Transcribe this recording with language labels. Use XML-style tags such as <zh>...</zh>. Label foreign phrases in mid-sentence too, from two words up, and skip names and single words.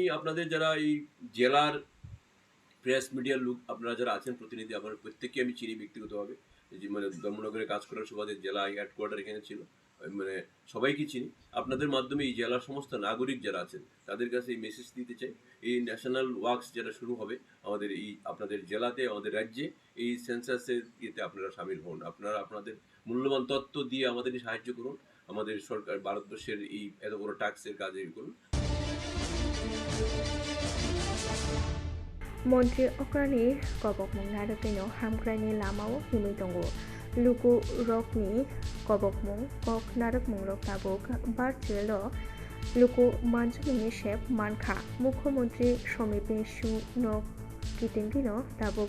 <bn>আপনাদের যারা এই জেলার</bn> <en>press media</en> <bn>লোক আপনারা যারা আছেন প্রতিনিধি আপনার প্রত্যেককে আমি চিনি ব্যক্তিগতভাবে যে মানে ধর্মনগরে কাজ করার সুবাদে জেলা হেডকোয়ার্টার এখানে ছিল মানে সবাইকে চিনি আপনাদের মাধ্যমে এই জেলার সমস্ত নাগরিক যারা আছেন তাদের কাছে এই মেসেজ দিতে চাই এই</bn> <en>national works</en> <bn>যেটা শুরু হবে আমাদের এই আপনাদের জেলাতে আমাদের রাজ্যে এই সেন্সাসের ইয়েতে আপনারা সামিল হন আপনারা আপনাদের মূল্যবান তথ্য দিয়ে আমাদের সাহায্য করুন আমাদের সরকার ভারতবর্ষের এই এত বড় ট্যাক্সের কাজে করুন</bn> <trp>मन्त्री अक्रानि गबकमुं नारकैनो हामग्रानि लामाव हिमै दंगो लुकु रकनि गबकमुं कक नारकमुं रक ताबुक भार्चुएल लुकु मानजुमुंनि शेफ मानखा मुख्यमन्त्री समिपेशु नक किटिंगिनो ताबुक</trp>